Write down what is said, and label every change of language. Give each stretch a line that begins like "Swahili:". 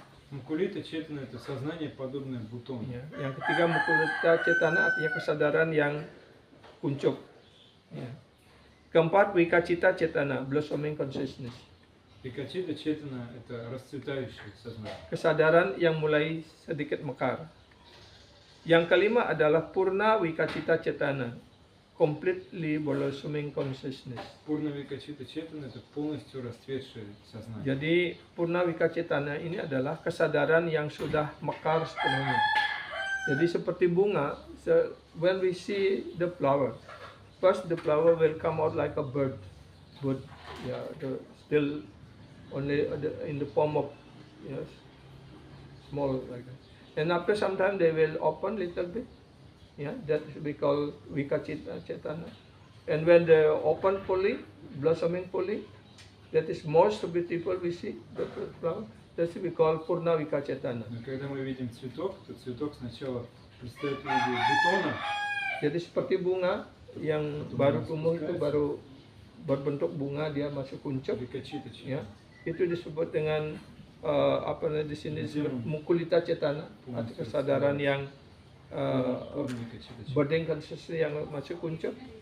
Russian: Мукулита четана это сознание, подобное бутону.
Indonesian: Ya. Yang ketiga mukulita cetana artinya kesadaran yang kuncup. Ya. Keempat wikacita cetana,
English: blossoming consciousness.
Russian: Викачита четана это расцветающее сознание.
Indonesian: Kesadaran yang mulai sedikit mekar. Yang kelima adalah purna wikacita cetana,
English: completely blossoming consciousness.
Russian: Пурна викачита четана это полностью расцветшее сознание.
Indonesian: Jadi purna wikacitana ini adalah kesadaran yang sudah mekar sepenuhnya. Jadi seperti bunga,
English: when we see the flower, first the flower will come out like a bird, but yeah, still only in the form of yes, small like that. And after some time they will open little bit. Yeah, that we call vikacita cetana. And when they open fully, blossoming fully, that is most beautiful we see the flower. That's we call purna vikacetana.
Russian: Но когда мы видим цветок, то цветок сначала предстает в виде бутона,
Indonesian: Jadi seperti bunga yang baru tumbuh itu baru berbentuk bunga, dia masih kuncup.
Russian: викачита
Indonesian: Ya,
Russian: четана.
Indonesian: itu disebut dengan apa namanya di sini disebut mukulita cetana, arti kesadaran yang
Russian: Пурна викачита четана.
English: budding consciousness
Indonesian: yang masih kuncup.